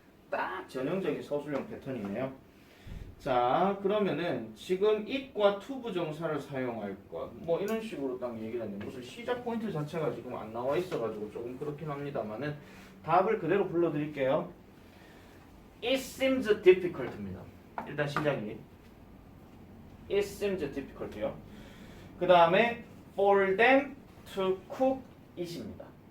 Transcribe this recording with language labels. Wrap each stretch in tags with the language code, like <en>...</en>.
<ko>딱 전형적인 서술형 패턴이네요. 자, 그러면은 지금 it과 to 부정사를 사용할 것. 뭐 이런 식으로 딱 얘기를 했는데 무슨 시작 포인트 자체가 지금 안 나와 있어가지고 조금 그렇긴 합니다만은 답을 그대로 불러드릴게요.</ko> <en>It seems difficult입니다.</en> <ko>일단 시작이</ko> <en>It seems difficult</en> <ko>요. 그 다음에</ko> <en>for them to cook it입니다.</en>